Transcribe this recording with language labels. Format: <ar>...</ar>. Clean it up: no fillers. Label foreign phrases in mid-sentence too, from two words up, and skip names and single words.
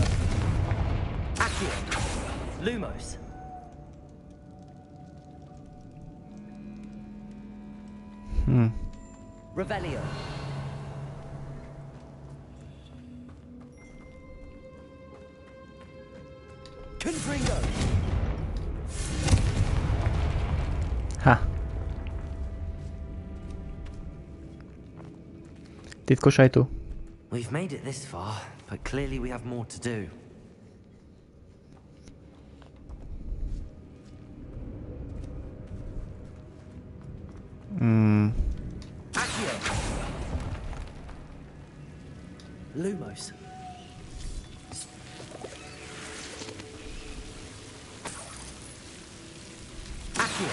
<la>Accio. Lumos. Revelio. Confringo. Ha!</la> <hu>Titkos ajtó.</hu> <en>We've made it this far, but clearly we have more to do.</en> <la>Accio. Lumos. Accio.</la>